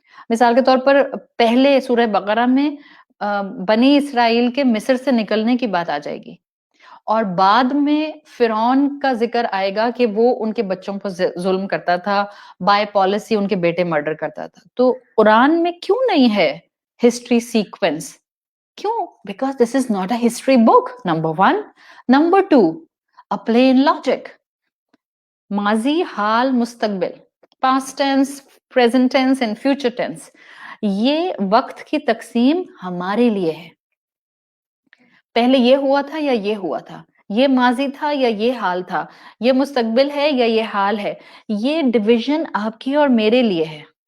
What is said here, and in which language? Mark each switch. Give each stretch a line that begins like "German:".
Urdu: مثال کے طور پر پہلے سورہ بقرہ میں بنی اسرائیل کے مصر سے نکلنے کی بات آ جائے گی، اور بعد میں فرعون کا ذکر آئے گا کہ وہ ان کے بچوں پر ظلم کرتا تھا، بائی پالیسی ان کے بیٹے مرڈر کرتا تھا. تو قرآن میں کیوں نہیں ہے ہسٹری سیکوینس؟ کیوں؟
English: because this is not a history book,
Urdu: number one.
English: Number two, a plain logic.
Urdu: ماضی، حال، مستقبل،
English: past tense، present tense and future tense،
Urdu: یہ وقت کی تقسیم ہمارے لیے ہے. پہلے یہ ہوا تھا یا یہ ہوا تھا، یہ ماضی تھا یا یہ حال تھا، یہ مستقبل ہے یا یہ حال ہے، یہ ڈویژن آپ کی اور میرے لیے ہے.